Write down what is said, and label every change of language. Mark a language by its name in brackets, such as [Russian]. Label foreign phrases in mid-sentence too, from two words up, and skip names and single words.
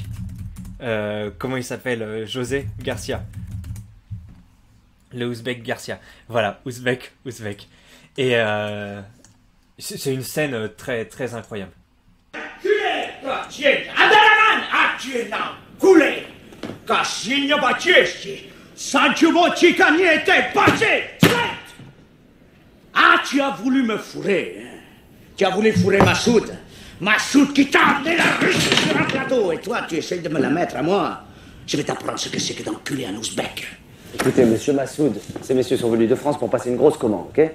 [French] Comment il s'appelle? José Garcia. Le ouzbek Garcia. Voilà, ouzbek. Et c'est une scène très, très incroyable. Tu es Abderrahman! Ah, tu es là! Coulé! Кашинья бачешки! Санчуво чиканье те баче! Ah, tu as voulu me fourrer, hein? Tu as voulu fourrer Massoud. Massoud qui t'a amené la Russie sur un plateau. Et toi, tu essayes de me la mettre à moi. Je vais t'apprendre ce que c'est que d'enculer un ouzbek. Écoutez, monsieur Massoud, ces messieurs sont venus de France pour passer une grosse commande, ok?